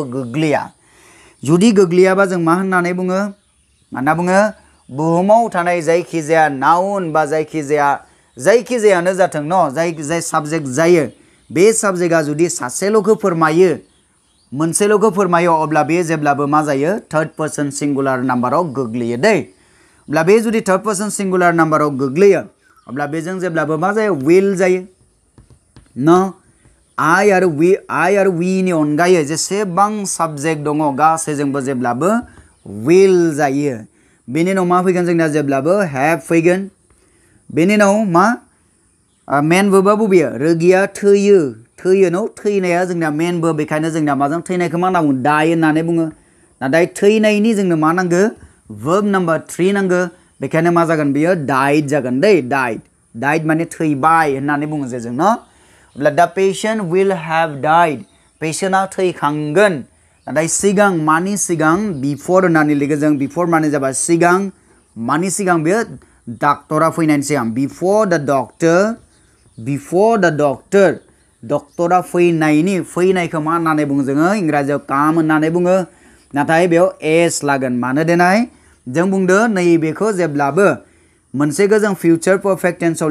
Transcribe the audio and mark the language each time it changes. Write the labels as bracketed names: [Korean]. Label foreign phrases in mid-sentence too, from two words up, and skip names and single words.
[Bodo] गोग्लैया जुदि गोग्लैयाबा जों मा होननानै बुङो मा होनना बुङो बुहुमाव थानाय जायखिजाया नाउन बा जायखिजायानो जाथों न जाय साबजेक्ट जायो बे साबजेक्टआ जुदि सासेल'खौ फोरमायो मोनसेल'खौ फोरमायो अब्ला बे जेब्लाबो मा जायो [English] third person singular [Bodo] नाम्बाराव गोग्लैयो दै अब्ला बे जुदि [English] third person singular [Bodo] नाम्बाराव गोग्लैयो अब्ला बेजों जेब्लाबो मा जायो विल जायो न आइ आरो वीनि अनगायै जेसेबां साबजेक्ट दङ गासैजोंबो जेब्लाबो विल जायो बेनि उनाव मा फैगोन जोंना जेब्लाबो हेभ फैगोन बेनि उनाव मा मेन वर्बा बबेयो रोगिया थैयो थैयो न थैनाया जोंना [English] main verb [Bodo] बेखायनो जोंना माजों थैनायखौ मा होनना बुङो डाइ होननानै बुङो नाथाय थैनायनि जोंनो मा नांगौ [English] verb number 3 [Bodo] नांगौ बेखायनो मा जागोन बियो डाइड जागोन दै डाइड डाइड माने थैबाय होननानै बुङो जे जों न अब्ला [English] the patient will have died [Bodo] पेशेंटआ थैखांगोन नाथाय सिगां मानि सिगां बिफोर होननानै लिखो जों बिफोर माने जाबाय सिगां मानि सिगां बेयो डाक्टरा फैनायनि सिगां [English] before the [Bodo] डक्टर डक्टरा फैनायखौ मा होननानै बुङो जोङो इंराजियाव काम होननानै बुङो नाथाय बेयाव एस लागोन मानो देनाय जों बुंदो नैबेखौ जेब्लाबो मोनसेखौ जों [English] future perfect tense